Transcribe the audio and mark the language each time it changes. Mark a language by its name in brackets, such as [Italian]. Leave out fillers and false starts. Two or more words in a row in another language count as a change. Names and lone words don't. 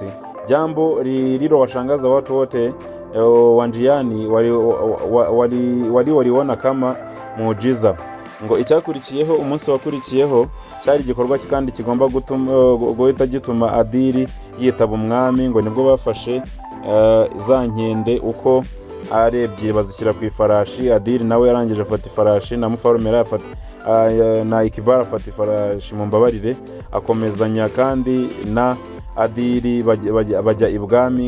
[Swahili] Jambo lililowashangaza watu wote wanjiani waliona kama muujiza. [Kinyarwanda] ngo icyakurikiyeho umunsi wakurikiyeho cyari igikorwa kandi kigomba guhita gituma Adili yitaba umwami, ngo nibwo bafashe za nkende uko ari ebyiri bazishyira ku ifarashi. Adili nawe yarangije afata ifarashi na Mufarumera na Ikibara afata ifarashi mu mbabarire, akomezanya kandi na Adili bajya ibwami.